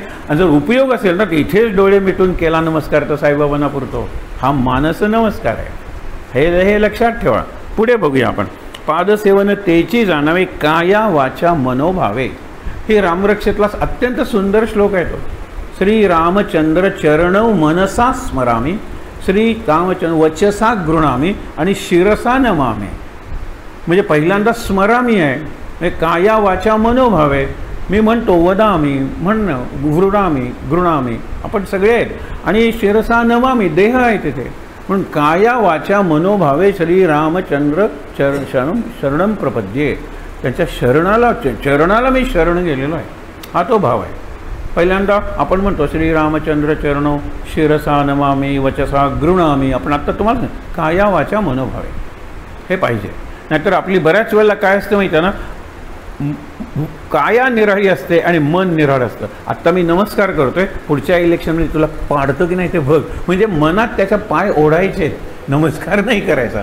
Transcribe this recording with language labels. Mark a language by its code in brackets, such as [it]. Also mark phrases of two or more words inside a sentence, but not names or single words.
[mr] आणि जर उपयोग असेल ना, तर इथेच डोळे मिटून केला नमस्कार तर साईबाबांना पुरतो. हा मानस नमस्कार आहे. हे लक्षात ठेवा. पुढे बघूया आपण. पादसेवन तेची जाणावे, काया वाचा मनोभावे. हे रामरक्षेतला अत्यंत सुंदर श्लोक आहे तो. [sa] श्री रामचंद्र चरणौ मनसा स्मरामी, श्री रामचंद्र वचसा गृणामी [mr] आणि [sa] शिरसा नमामी. [mr] म्हणजे पहिल्यांदा स्मरामी आहे, काया वाचा मनोभावे. मी म्हणतो वदामी, म्हणणं, गृणामी आपण सगळे आहेत. आणि [sa] शिरसा नमामी, [mr] देह आहे तिथे. म्हणून काया वाचा मनोभावे [sa] श्री रामचंद्र शरणम प्रपद्ये. [mr] त्यांच्या चरणाला मी शरण गेलेलो आहे, हा तो भाव आहे. पहिल्यांदा आपण म्हणतो [sa] श्री रामचंद्र चरणो शिरसा नमामी वचसा गृणामी. [mr] आपण आत्ता तुम्हाला काया वाचा मनोभावे हे पाहिजे. नाहीतर आपली बऱ्याच वेळेला काय असतं माहिती आहे ना, काया निराळी असते आणि मन निराळ असतं. आत्ता मी नमस्कार करतोय, पुढच्या इलेक्शनमध्ये तुला पाडतो की नाही ते बघ. म्हणजे मनात त्याचा पाय ओढायचे, नमस्कार नाही करायचा.